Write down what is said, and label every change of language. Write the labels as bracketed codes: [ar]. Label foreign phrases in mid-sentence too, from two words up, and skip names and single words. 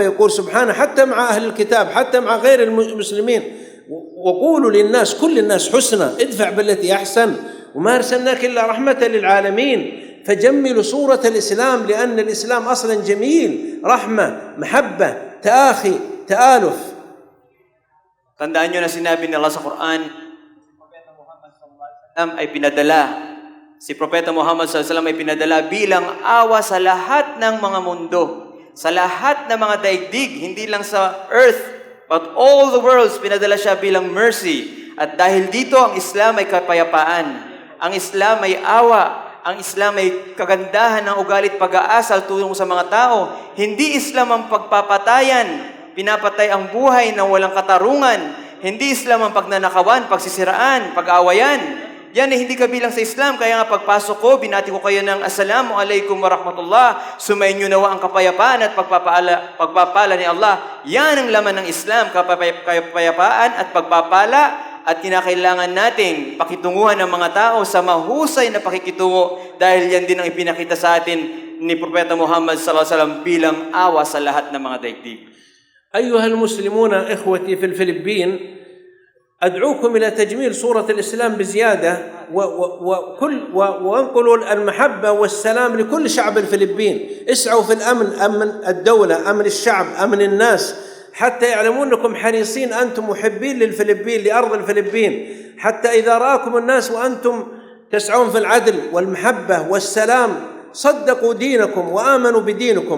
[ar] يقول سبحانه حتى مع أهل الكتاب، حتى مع غير المسلمين، وقولوا للناس كل الناس حسنى، ادفع بالتي أحسن، وما أرسلناك إلا رحمة للعالمين. فجملوا صورة الإسلام، لأن الإسلام أصلا جميل، رحمة، محبة، تآخي، تآلف. [tl] Tandaan nyo na sinabi ni Allah sa Quran, ay pinadala. Si Propeta Muhammad SAW ay pinadala bilang awa sa lahat ng mga mundo, sa lahat ng mga daigdig, hindi lang sa earth, [en] but all the worlds, [tl] pinadala siya bilang mercy. At dahil dito, ang Islam ay kapayapaan. Ang Islam ay awa. Ang Islam ay kagandahan ng ugalit pag-aasal tulong sa mga tao. Hindi Islam ang pagpapatayan, pinapatay ang buhay na walang katarungan. Hindi Islam ang pagnanakawan, pagsisiraan, pag-aawayan. Yan ay hindi kabilang sa Islam. Kaya nga pagpasok ko, binati ko kayo ng [ar] السلام عليكم ورحمة الله. [tl] Sumayin nyo nawa ang kapayapaan at pagpapala ni Allah. Yan ang laman ng Islam, kapayapaan at pagpapala. At kinakailangan nating pakitunguhan ng mga tao sa mahusay na pakikitungo dahil yan din ang ipinakita sa atin ni Propeta Muhammad SAW bilang awa sa lahat ng mga daigdig. [ar] أيها المسلمون إخوتي في الفلبين، أدعوكم إلى تجميل صورة الإسلام بزيادة وانقلوا المحبة والسلام لكل شعب الفلبين. اسعوا في الأمن، أمن الدولة، أمن الشعب، أمن الناس، حتى يعلمون أنكم حريصين، أنتم محبين للفلبين، لأرض الفلبين، حتى إذا رآكم الناس وأنتم تسعون في العدل والمحبة والسلام صدقوا دينكم وآمنوا بدينكم.